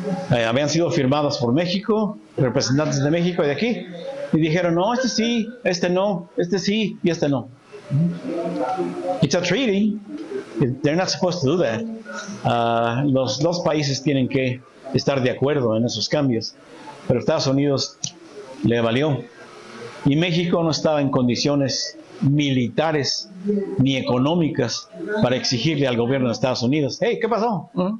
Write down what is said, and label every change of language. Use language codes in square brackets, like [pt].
[es] Habían sido firmados por México, representantes de México y de aquí, y dijeron, no, este sí, este no, este sí y este no. [en] It's a treaty. They're not supposed to do that. [es] Los dos países tienen que estar de acuerdo en esos cambios, pero Estados Unidos le valió. Y México no estaba en condiciones militares ni económicas para exigirle al gobierno de Estados Unidos, hey, ¿qué pasó?